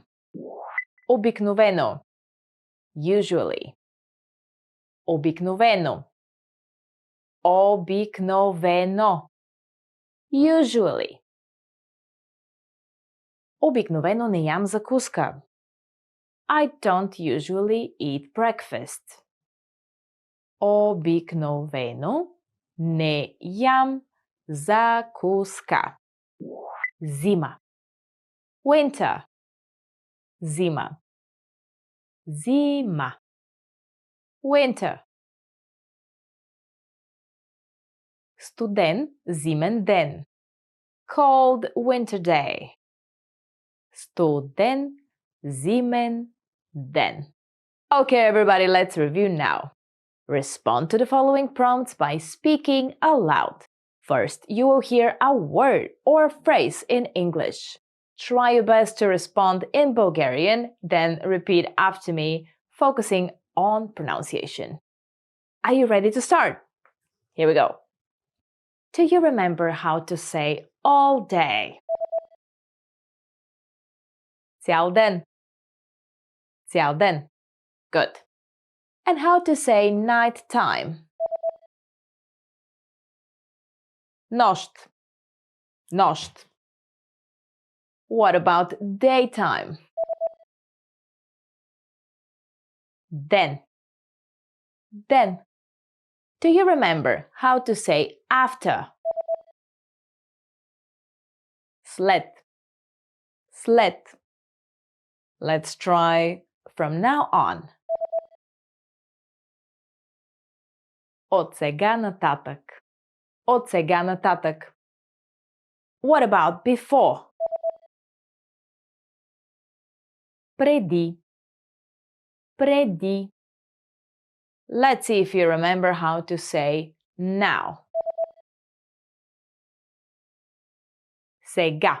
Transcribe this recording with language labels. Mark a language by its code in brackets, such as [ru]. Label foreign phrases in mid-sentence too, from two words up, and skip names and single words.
[bg] Обикновено. Usually. Обикновено. Обикновено. [en] Usually. [bg] Обикновено не ям закуска. [en] I don't usually eat breakfast. [bg] Обикновено не ям закуска. Зима. Winter. Зима. Зима. Winter. Студен зимен ден. [en] Cold winter day. [bg] Студен зимен ден. [en] Okay, everybody, let's review now. Respond to the following prompts by speaking aloud. First, you will hear a word or phrase in English. Try your best to respond in Bulgarian, then repeat after me, focusing on pronunciation. Are you ready to start? Here we go. Do you remember how to say all day? [bg] Цял ден. Цял ден. [en] Good. And how to say night time? [bg] Нощ. Нощ. [en] What about daytime? [bg] Ден. Ден. [en] Do you remember how to say after? [bg] След. След. [en] Let's try from now on. [bg] От сега нататък. От сега нататък. [en] What about before? [bg] Преди. Преди. [en] Let's see if you remember how to say now. [bg] Сега.